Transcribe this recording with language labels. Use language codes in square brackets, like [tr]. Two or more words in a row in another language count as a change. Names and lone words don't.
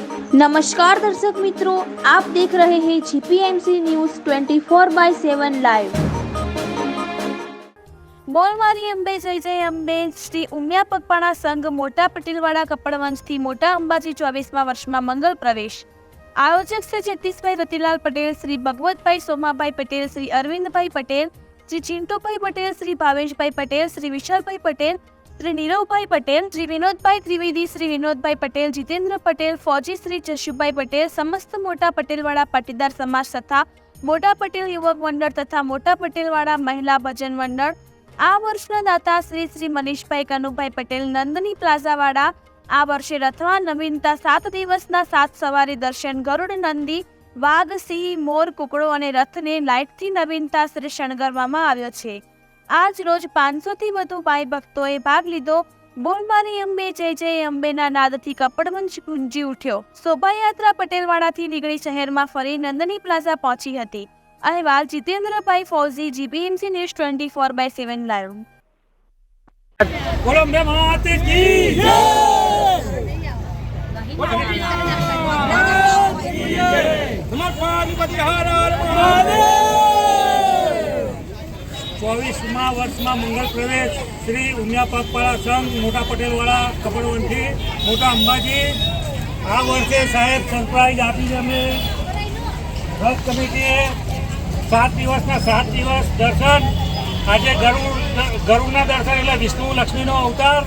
[hi] नमस्कार दर्शक मित्रों, आप देख रहे हैं जीपीएमसी न्यूज 24/7 लाइव। [gu] બોલ મારી અંબે જય જય અંબે શ્રી ઉમિયા પગપાળા સંઘ મોટા પટેલવાડા કપડવંશથી મોટા અંબાજી 24મા વર્ષમાં મંગલ પ્રવેશ। आयोजक श्री जगदीशभाई रतिलाल पटेल, श्री भगवतभाई सोमाभाई पटेल, श्री अरविंदभाई पटेल, श्री चिंटूभाई पटेल, श्री भावेशभाई पटेल, श्री विशालभाई पटेल, શ્રી નીરવભાઈ પટેલ, શ્રી વિનોદભાઈ ત્રિવેદી, શ્રી વિનોદભાઈ પટેલ, જીતેન્દ્ર પટેલ, ફૌજી શ્રી જશુભાઈ પટેલ, સમસ્ત મોટા પટેલવાડા પાટીદાર સમાજ તથા મોટા પટેલ યુવક મંડળ તથા મોટા પટેલવાડા મહિલા ભજન મંડળ આ વર્ષના દાતા શ્રી શ્રી મનીષભાઈ કનુભાઈ પટેલ, નંદની પ્લાઝાવાડા આ વર્ષે રથમાં નવીનતા 7 દિવસના 7 સવારી દર્શન, ગરુડ નંદી, વાઘ, સિંહ, મોર, કૂકડો અને રથને લાઈટથી નવીનતા શ્રી શણગારવામાં આવ્યો છે। આજ રોજ 500 થી વધુ ભાઈ ભક્તોએ ભાગ લીધો। બોલ મારી અંબે જય જય અંબેના નાદથી કપડવંશ ગુંજી ઊઠ્યો। શોભાયાત્રા પટેલવાડાથી નીકળી શહેરમાં ફરી નંદની પ્લાઝા પહોંચી હતી। અહેવાલ જીતેન્દ્રભાઈ ફૌજી, જીપીએમસી ન્યૂઝ 24/7 લાઈવ। [hi] बोलो मैं माते की जय। हमारे पार्वती हर हर महादेव। [gu] 24मा वर्षમાં મંગળ પ્રવેશ શ્રી ઉમિયા પગપાળા સંઘ મોટા પટેલવાળા કપડવંથી મોટા અંબાજી। આ વર્ષે સાહેબ સરપ્રાઈઝ આપી છે અમે રથ કમિટીએ 7 દિવસના 7 દિવસ દર્શન। આજે ગરુડના દર્શન એટલે વિષ્ણુ લક્ષ્મીનો અવતાર।